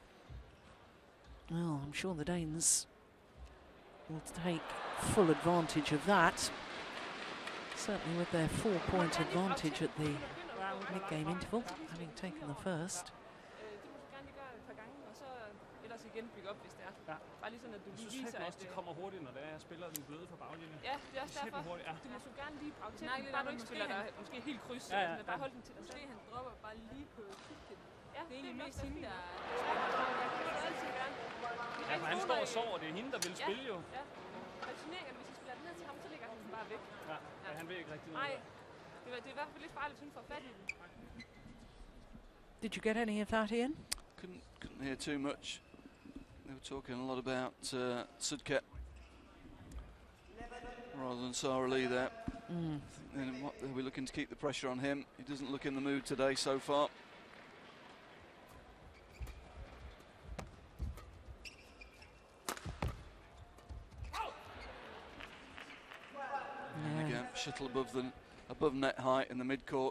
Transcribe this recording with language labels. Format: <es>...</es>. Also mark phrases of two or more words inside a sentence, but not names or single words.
<en>Well, I'm sure the Danes will take full advantage of that. Certainly with their 4-point advantage at the mid-game interval, having taken the first.</en> <da>Ja. Bare lige sådan, at du Jeg lige synes viser, helt også, de kommer hurtigt, når jeg spiller den bløde fra baglinjen. Ja, det er også derfor. Hurtigt, ja. Du må så gerne lige snakke lidt Bare om, du ikke måske spiller der måske helt kryds. Ja, ja, Sådan, bare hold den til dig selv. Måske han dropper bare lige på kicket. Ja, Det er egentlig mest hende, der... Ja, for han står og sover, det er hende, der vil spille jo. Ja, og turneringen, hvis I spiller den ned til ham, så ligger han den bare væk. Ja, han ved ikke rigtig noget. Nej, det er i hvert fald lidt farligt, hun får fat i den.</da> <en>Did you get any of that, Ian? Couldn't hear too much. They were talking a lot about Sudket rather than Sara Lee there. They'll be looking to keep the pressure on him. He doesn't look in the mood today so far. And again, shuttle above net height in the mid-court.</en>